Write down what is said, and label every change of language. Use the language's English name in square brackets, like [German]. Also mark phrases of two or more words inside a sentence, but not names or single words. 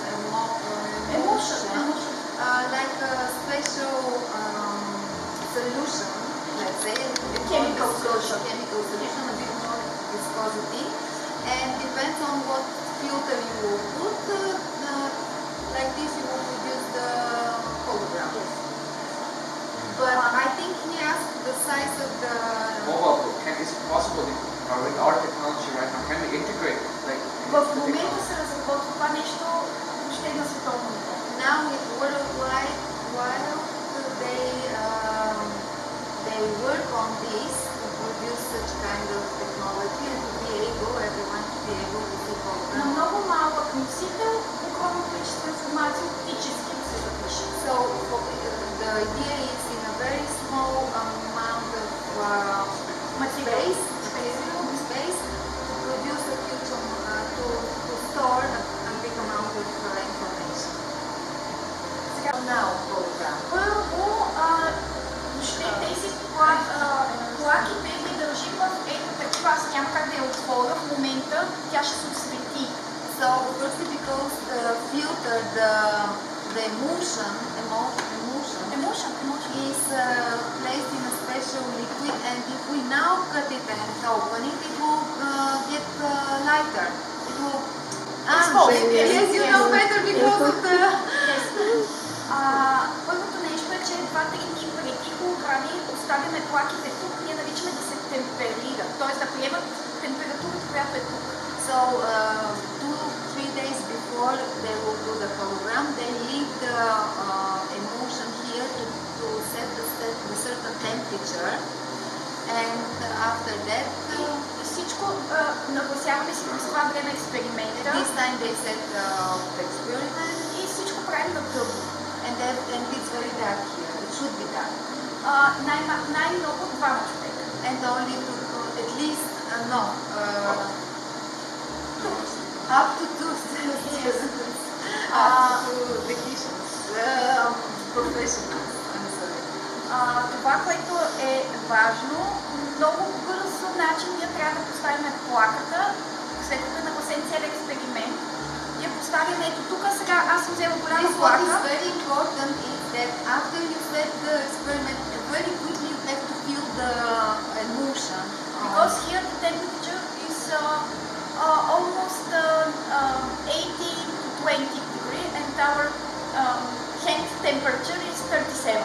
[English] like a special solution, let's say, chemical solution, a bit more viscosity, and depends on what filter you will put. Like this, you will produce the hologram. But I think he asked the size of the Mobile, is it possible with our technology right now, can we integrate [Bulgarian] В момента се разработва това нещо въобще на световно ниво. [English] Now with worldwide, while they work on this to produce such kind of technology and to be able, everyone to be able to see [Bulgarian] На hologram. много малък носител, огромно количество информация оптически да се запише. [English] So the idea is in a very small amount of space to produce a huge to store a big amount of information. Now hologram. [Bulgarian] Първо, въобще тези плаките ги държим в ето такива, аз няма как да я отворя в момента, тя ще се освети. [English] So firstly because the filter, the emulsion is placed in a special liquid, and if we now cut it and open it, it will get lighter. It will yes, you know better because of the [Bulgarian] Първото нещо е, че изследователите преди холограми оставяме плаките тук, ние наричаме да се темперира, т.е. да приемат температурата, която е тук. [English] So 2-3 days before they will do the hologram, they leave the emulsion here to set the certain temperature, and after that [Bulgarian] Всичко нагласяваме си през това време експеримента [English] this time they set the experiment, [Bulgarian] и всичко правим на тъмно. [English] and it's very dark here. It should be dark. [Bulgarian] Най-много 2 човека. [English] And only to at least up to 2 students, up to technicians, professionals. I'm sorry. [Bulgarian] Това, което е важно, много бърз начин ние трябва да поставим плаката, след като е нагласен цел експеримент. Я поставим ето тук, сега аз съм взела голяма [English] This what is [Bulgarian] плака. [English] very important is that after you set the experiment, very quickly you have to feel the emulsion. Because here the temperature is almost 18 to 20 degree and our hand temperature is 37.